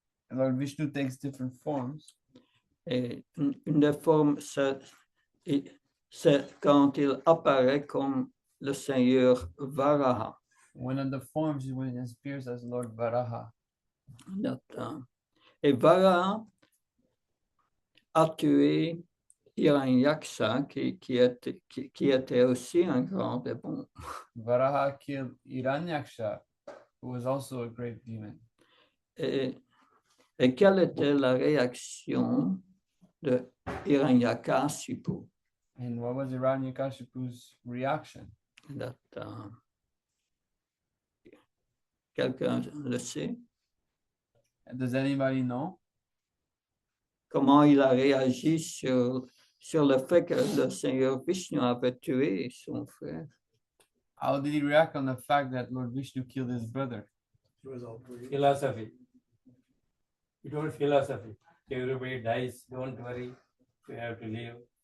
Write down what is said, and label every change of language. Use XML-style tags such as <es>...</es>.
<en>And Lord Vishnu takes different forms.</en> <fr>Et une des formes, c'est quand il apparaît comme le Seigneur Varaha.</fr> <en>One of the forms is when it appears as Lord Varaha.</en> <fr>Et Varaha a tué Hiranyaksha, qui était aussi un grand démon.</fr> <en>Varaha killed Hiranyaksha, who was also a great demon.</en> <fr>Et quelle était la réaction de Hiranyakashipu?</fr> <en>And what was Hiranyakashipu's reaction?</en> <fr>Quelqu'un le sait?</fr> <en>Does anybody know?</en> <fr>Comment il a réagi sur le fait que le Seigneur Vishnu avait tué son frère?</fr> <en>How did he react on the fact that Lord Vishnu killed his brother? Philosophy. It was philosophy. Everybody dies, don't worry, we have to live.</en>